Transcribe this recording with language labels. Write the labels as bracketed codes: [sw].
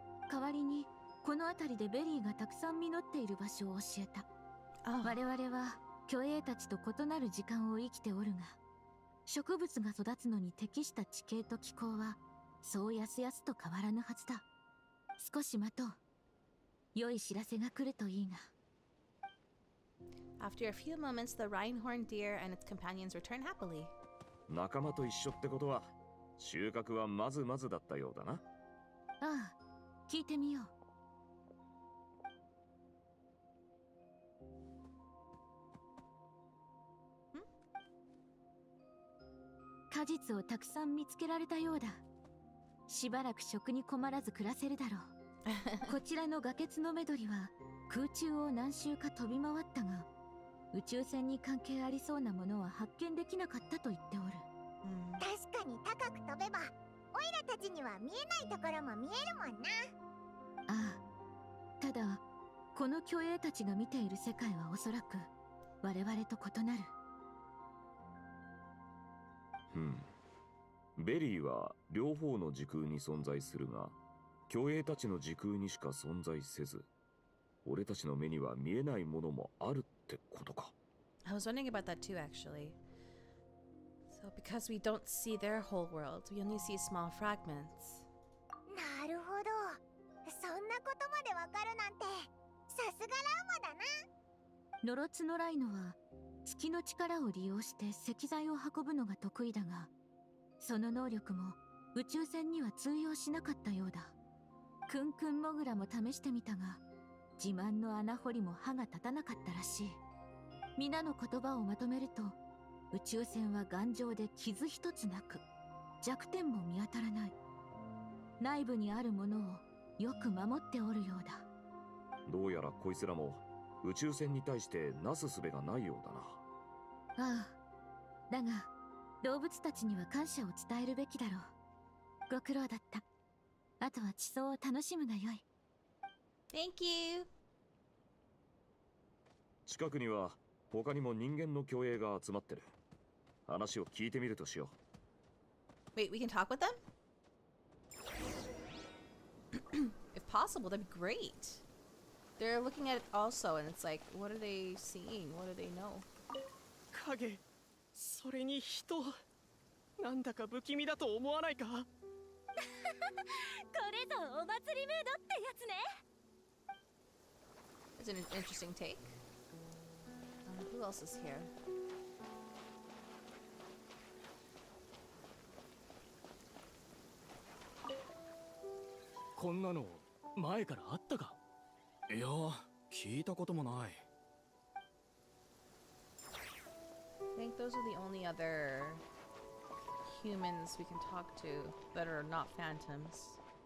[ja] 代わりにこの辺りでベリーがたくさん実っている場所を教えた。我々は巨栄たちと異なる時間を生きておるが、植物が育つのに適した地形と気候はそうやすやすと変わらぬはずだ。少し待とう。良い知らせが来るといいが。 [en] After a few moments, the Rhinehorn deer and its companions return happily. [ja] 仲間と一緒ってことは収穫はまずまずだったようだな。ああ、聞いてみよう。果実をたくさん見つけられたようだ。しばらく食に困らず暮らせるだろう。こちらの崖つのメドリは空中を何周か飛び回ったが、宇宙船に関係ありそうなものは発見できなかったと言っておる。確かに高く飛べばオイラたちには見えないところも見えるもんな。ああ、ただこの巨栄たちが見ている世界はおそらく我々と異なる。ベリーは両方の時空に存在するが、巨栄たちの時空にしか存在せず、俺たちの目には見えないものもあるってことか。 [en] I was wondering about that too, actually. So, because we don't see their whole world, we only see small fragments. [ja] なるほど。そんなことまでわかるなんて、さすがラウマだな。ノロツノライノは月の力を利用して石材を運ぶのが得意だが、その能力も宇宙船には通用しなかったようだ。クンクンモグラも試してみたが、自慢の穴掘りも歯が立たなかったらしい。皆の言葉をまとめると、宇宙船は頑丈で傷一つなく、弱点も見当たらない。内部にあるものをよく守っておるようだ。どうやらこいつらも宇宙船に対してなすすべがないようだな。ああ、だが動物たちには感謝を伝えるべきだろう。ご苦労だった。あとは地層を楽しむがよい。 [en] Thank you! [ja] 近くには他にも人間の巨栄が集まってる。話を聞いてみるとしよう。 [en] Wait, we can talk with them? If possible, that'd be great. They're looking at it also, and it's like, what are they seeing? What do they know? [ja] 影、それに人、なんだか不気味だと思わないか？これぞお祭りムードってやつね。 [en] It's an interesting take. Who else is here? [ja] こんなの前からあったか？いや、聞いたこともない。 [en] I think those are the only other humans we can talk to that are not phantoms.